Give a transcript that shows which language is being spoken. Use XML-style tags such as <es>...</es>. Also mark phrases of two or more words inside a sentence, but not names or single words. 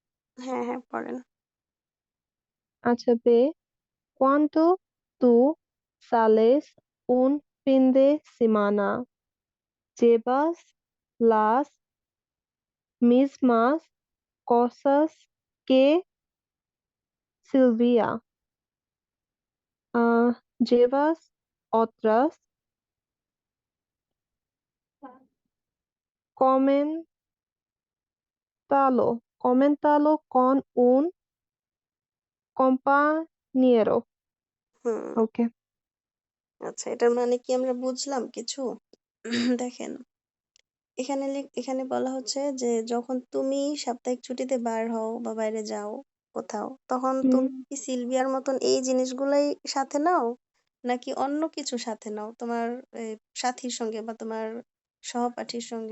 <bn>হ্যাঁ হ্যাঁ পড়েন। আচ্ছা,</bn> <es>¿cuánto tú sales un fin de semana? ¿Llevas las mismas cosas que Silvia? ¿Llevas otras? Coméntalo con un compañero.</es> <bn>হুম। Okay. আচ্ছা, এটার মানে কি আমরা বুঝলাম কিছু? দেখেন, এখানে বলা হচ্ছে যে যখন তুমি সাপ্তাহিক ছুটিতে বার হও বা বাইরে যাও কোথাও, তখন হুম, তুমি কি সিলভিয়ার মতন এই জিনিসগুলাই সাথে নাও, নাকি অন্য কিছু সাথে নাও তোমার সাথীর সঙ্গে বা তোমার সহপাঠীর সঙ্গে?</bn>